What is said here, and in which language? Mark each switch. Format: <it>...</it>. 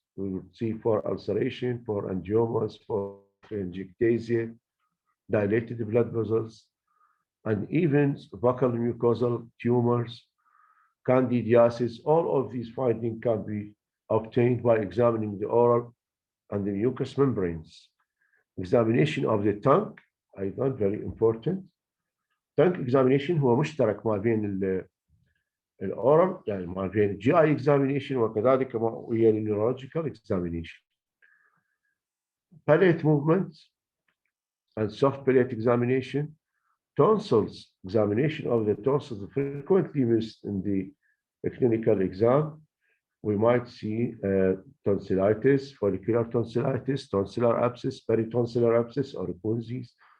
<en>We will see for ulceration, for angiomas, for telangiectasia, dilated blood vessels, and even buccal mucosal tumors, candidiasis. All of these findings can be obtained by examining the oral and the mucous membranes. Examination of the tongue</en> <ar>أيضا</ar> <en>very important. Tongue examination</en> <ar>هو مشترك ما بين الأورال، يعني ما بين</ar> <en>GI examination</en> <ar>وكذلك ويا</ar> <en>neurological examination. Palate movement and soft palate examination. Tonsils examination of the tonsils frequently missed in the clinical exam. We might see tonsillitis, follicular tonsillitis, tonsillar abscess, peritonsillar abscess, or Kunzi's.</en>